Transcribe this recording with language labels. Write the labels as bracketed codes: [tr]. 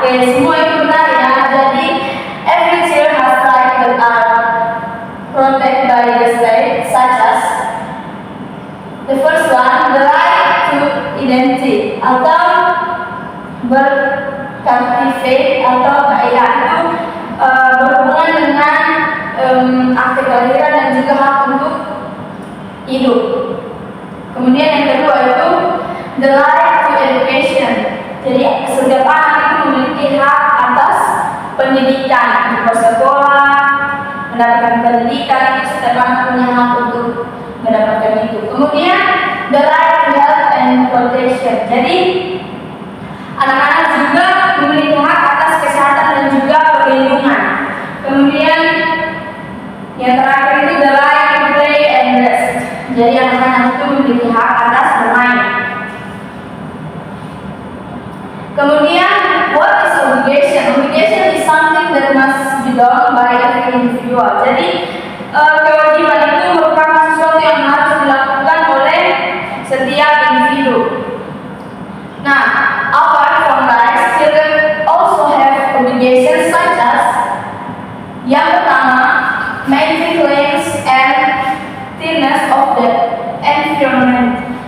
[id] Oke, semua itu benar ya. Jadi, [en] every child has rights that are protected by the state, such as the first one, the right to identity [id] atau berkartifat atau kaya itu berhubungan dengan akte kelahiran dan juga hak untuk hidup. Kemudian yang kedua itu [en] the right to education. [id] Jadi setiap anak itu memiliki hak atas pendidikan, untuk bersekolah, mendapatkan pendidikan, itu setiap anak punya hak untuk mendapatkan itu. Kemudian [en] the right to health and protection. [id] Jadi anak-anak juga memiliki hak atas kesehatan dan juga perlindungan. Kemudian yang terakhir itu [en] the right to play and rest. [id] Jadi anak-anak itu memiliki hak atas bermain. [en] Kemudian what is obligation? Obligation is something that must be done by every individual. [id] Jadi kewajiban itu merupakan sesuatu yang harus dilakukan oleh setiap individu. [en] Nah, apart from rights, children also have obligations such as [id] yang pertama, [en] maintenance and cleanliness of the environment.